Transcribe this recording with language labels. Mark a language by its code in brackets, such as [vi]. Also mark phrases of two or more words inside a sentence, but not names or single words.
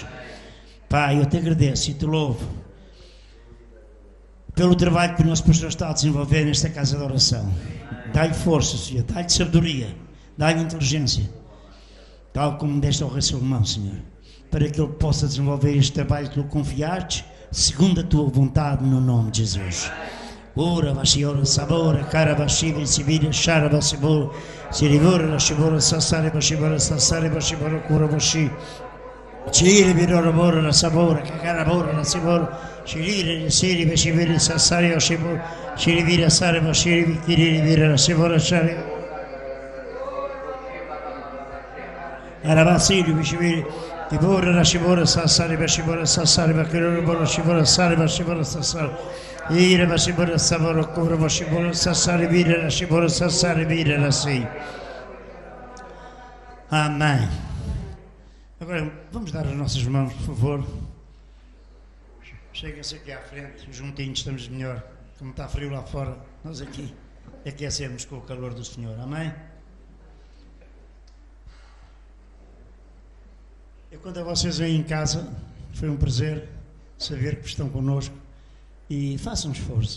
[pt] Pai, eu Te agradeço e Te louvo pelo trabalho que o nosso pastor está a desenvolver nesta casa de oração. Dá-lhe força, Senhor, dá-lhe sabedoria, dá-lhe inteligência, tal como deste ao rei Salomão, Senhor, para que ele possa desenvolver este trabalho que lhe confiaste, segundo a tua vontade, no nome de Jesus. Ora, Vashiora, Sabora, Cara, Vashiva, Sibira, Shara, Vasibora, Sirivora, Shibora, Sassari, Vashibora, Sassari, Vashibora, Kura, Vashi, Chiri, Virora, Bora, Sabora, Kakara, Bora, Sibora, Shiri, Siri, Vashiviri, Sassari, Vashibora, Shiri, Vira, Sari, Vashiri, Kiri, Vira, Sibora, Shari, Arabasiri, Vashiviri, Tibora, Rashibora, Sassari, Vashibora, Sassari, Vakirora, Bora, Shibora, Sari, Vashibora, Sassari, Ira, Vashibora, Sabora, Kura, Vashibora, Sassari, Vira, Rashibora, Sassari, Vira, Rassi. Amém. Agora, vamos dar as nossas mãos, por favor. Cheguem-se aqui à frente, juntinhos estamos melhor. Como está frio lá fora, nós aqui aquecemos com o calor do Senhor. Amém? Eu, quando a vocês vêm em casa, foi um prazer saber que estão connosco e façam esforço.